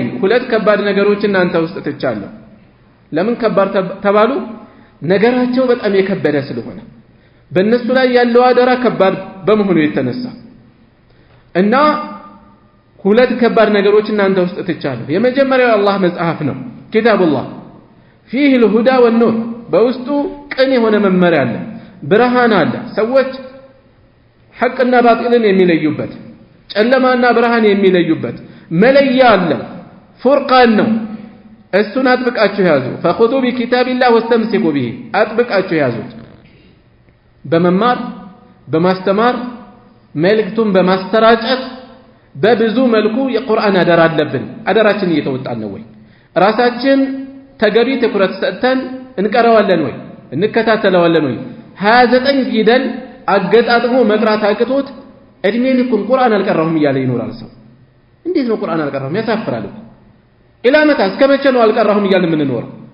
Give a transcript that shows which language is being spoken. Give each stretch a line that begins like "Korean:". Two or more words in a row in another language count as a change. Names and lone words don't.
Amharic: ሁለት ከባድ ነገሮች እናንተ ውስጥ ትቻለሁ ለምን ከባድ ተባሉ ነገራቸው በጣም የከበደ ስለሆነ በእነሱ ላይ ያለው አደራ ከባድ በመሆኑ የተነሳ እና ሁለት ከባድ ነገሮች እናንተ ውስጥ ትቻለሁ የመጀመሪያው አላህ መጽሐፍ ነው ኪታቡላህ
Arabic: فيه الهدى والنور
Amharic: በውስጡ ቅን የሆነ መመሪያ አለ ብርሃን አለ ሰዎች ሐቅና ባጢልን የሚለዩበት ጨለማና ብርሃን የሚለዩበት መለያ አለ ፉርቃን ነው እሱን አጥብቃችሁ ያዙ
Arabic: فخذوا بكتاب الله واستمسكوا به
Amharic: አጥብቃችሁ ያዙት በመማር በማስተማር መልእክቱን በማስተራጨት በብዙ መልኩ የቁርአን አደራ አለብን አደራችን እየተወጣን ነው ወይ ራሳችን ተገቢ ትኩረት ሰጥተን እንቀራዋለን ወይ እንከታተለዋለን ወይ 29 ፊደል አገጣጥሞ መቅራት አቅቶት እድሜ ልኩን ቁርአን አልቀራሁም እያለ ይኖራል ሰው እንዴት ነው ቁርአን አልቀራሁም ያሳፍራል
Arabic: إلى متى
Amharic: እስከመቼ ነው አልቀራሁም እያለ ምን ነው